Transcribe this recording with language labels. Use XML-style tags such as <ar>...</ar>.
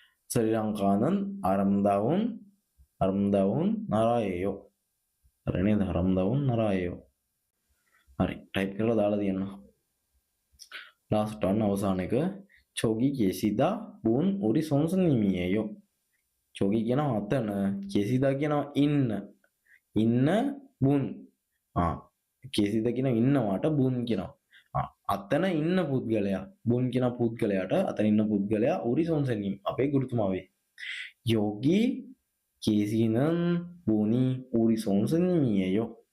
<ko>스리랑카는 아름다운 나라예요.</ko> <si>හරි නේද?</si> <ko>아름다운 나라예요.</ko> <si>හරි ටයිප් කරලා දාලා තියන්න. ලාස්ට් one අවසාන එක</si> <ko>저기 계시다 분 우리 선생님이에요. 저기</ko> <si>කියනවා අතන</si> <ko>계시다</ko> <si>කියනවා ඉන්න</si> <ko>분 계시다</ko> <si>කියනවා ඉන්නවට 분 කියනවා අතන ඉන්න පුද්ගලයා 분 කියන පුද්ගලයාට අතන ඉන්න පුද්ගලයා</si> <ko>우리 선생님</ko> <si>අපේ ගුරුතුමා වේ.</si> <ko>여기 계시는 분이 우리 선생님이에요.</ko>